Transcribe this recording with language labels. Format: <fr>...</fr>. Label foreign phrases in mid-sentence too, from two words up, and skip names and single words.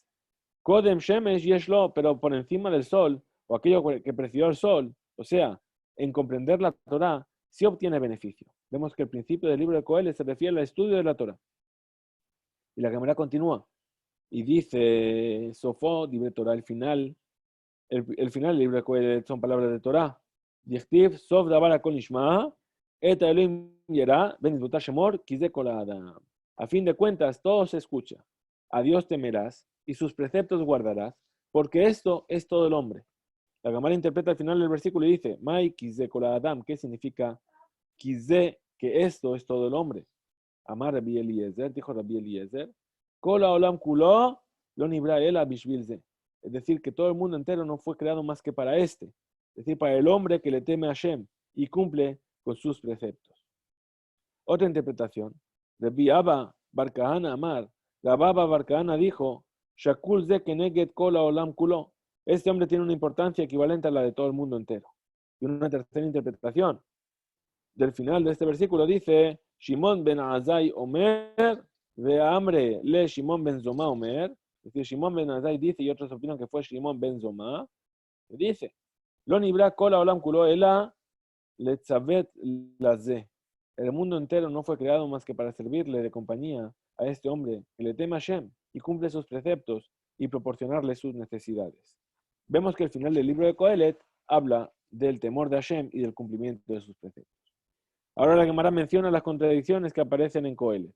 <he>קודם שמש יש לו,</he> <es>pero por encima del sol, o aquello que presidió el sol, o sea, en comprender la Torah, sí obtiene beneficio. Vemos que el principio del libro de Coelet se refiere al estudio de la Torah. Y la Gemara continúa y dice,</es> <he>סופו דברי תורה,</he> <es>el final del libro de Coelet son palabras de Torah.</es> <he>דכתיב סוף דבר הכל נשמע את האלוהים ירא ואת שמור כי זה כל האדם.</he> <es>A fin de cuentas, todo se escucha. A Dios temerás y sus preceptos guardarás, porque esto es todo el hombre. La Gemara interpreta al final del versículo y dice,</es> <he>מאי כי זה כל האדם,</he> <es>¿qué significa kize? Que esto es todo el hombre.</es> <he>אמר רבי אליעזר, dijo Rabbi Eliezer, כל העולם כולו לא נברא אלא בשביל זה.</he> <es>Es decir, que todo el mundo entero no fue creado más que para este. Es decir, para el hombre que le teme a Hashem y cumple con sus preceptos. Otra interpretación.</es> <he>רבי אבא בר כהנא אמר.</he> <es>Rabbi Abba Bar Kahana dijo,</es> <he>שקול זה כנגד כל העולם כולו.</he> <es>Este hombre tiene una importancia equivalente a la de todo el mundo entero. Y una tercera interpretación del final de este versículo dice,</es> <he>שמעון בן עזאי אומר, ו אמרי לה שמעון בן זומא אומר.</he> <es>Es decir, Shimon ben Azai dice, y otros opinan que fue Shimon ben Zoma, que dice,</es> <he>לא נברא כל העולם כולו אלא לצוות לזה.</he> <es>El mundo entero no fue creado más que para servirle de compañía a este hombre que le teme a Hashem y cumple sus preceptos y proporcionarle sus necesidades. Vemos que el final del libro de Coelet habla del temor de Hashem y del cumplimiento de sus preceptos. Ahora la Gemara menciona las contradicciones que aparecen en Coelet.</es>